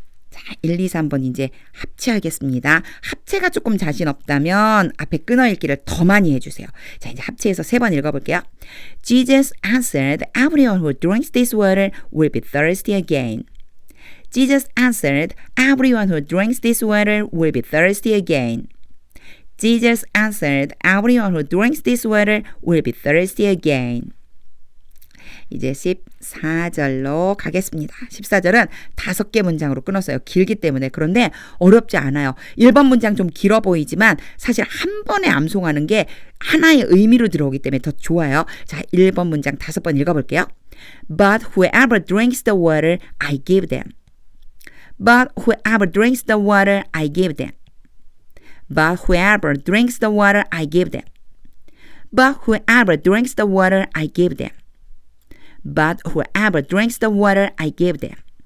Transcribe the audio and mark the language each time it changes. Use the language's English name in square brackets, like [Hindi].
[Korean] 자, 1, 2, 3번 이제 합체하겠습니다. 합체가 조금 자신 없다면 앞에 끊어 읽기를 더 많이 해주세요. 자, 이제 합체해서 3번 읽어볼게요. [English] Jesus answered, everyone who drinks this water will be thirsty again. Jesus answered, everyone who drinks this water will be thirsty again. Jesus answered, everyone who drinks this water will be thirsty again. [Korean] 이제 14절로 가겠습니다. 14절은 5개 문장으로 끊었어요. 길기 때문에. 그런데 어렵지 않아요. 1번 문장 좀 길어 보이지만 사실 한 번에 암송하는 게 하나의 의미로 들어오기 때문에 더 좋아요. 자, 1번 문장 5번 읽어볼게요. [English] But whoever drinks the water I give them. But whoever drinks the water I give them. But whoever drinks the water I give them. But whoever drinks the water I give them. But whoever drinks the water I give them.